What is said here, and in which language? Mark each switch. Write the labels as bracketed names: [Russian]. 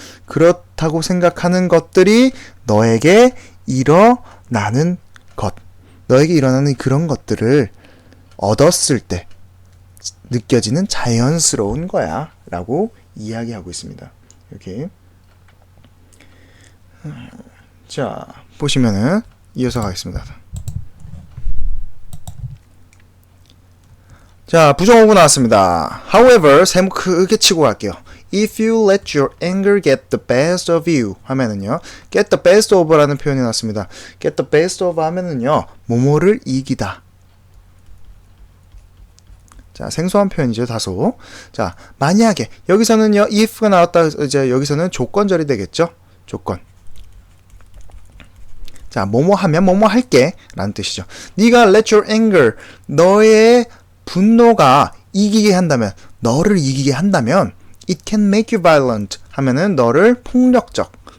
[Korean] 그렇다고 생각하는 것들이 너에게 일어나는 것, 너에게 일어나는 그런 것들을 얻었을 때 느껴지는 자연스러운 거야 라고 이야기하고 있습니다. 이렇게. 자, 보시면은 이어서 가겠습니다. 자, 부정어구 나왔습니다. However, 세모 크게 치고 갈게요. [English] If you let your anger get the best of you [Korean] 하면은요, [English] get the best of라는 [Korean] 표현이 나왔습니다. get the best of 하면은요, 뭐뭐를 이기다. 자, 생소한 표현이죠, 다소. 자, 만약에 여기서는요, if가 나왔다, 이제 여기서는 조건절이 되겠죠. 조건. 자, 뭐뭐 하면 뭐뭐 할게 라는 뜻이죠. 네가 [English] let your anger, [Korean] 너의 분노가 이기게 한다면, 너를 이기게 한다면 [English] it can make you violent [Korean] 하면은 너를 폭력적,